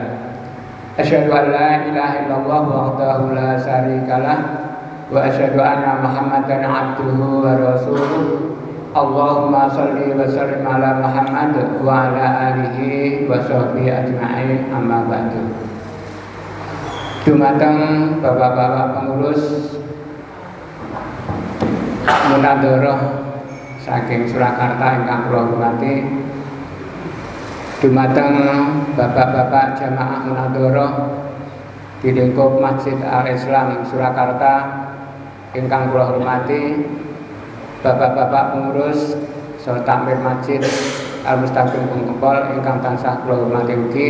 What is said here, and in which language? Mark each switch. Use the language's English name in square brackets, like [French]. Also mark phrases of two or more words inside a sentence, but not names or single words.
[Arabic] أشهد أن لا إله إلا الله وحده لا شريك له وأشهد أن محمدا عبده ورسوله. اللهم صل وسلم على محمد وعلى آله وصحبه أجمعين أما بعد. [Javanese] Dumateng bapak-bapak pengurus munadharah saking Surakarta ingkang kula hormati, dumateng bapak-bapak jamaah munadharah di lingkup Masjid Al-Islam Surakarta ingkang kula hormati, bapak-bapak pengurus saha takmir Masjid Al-Mustaqim Bungkempol ingkang tansah kula hormati ugi.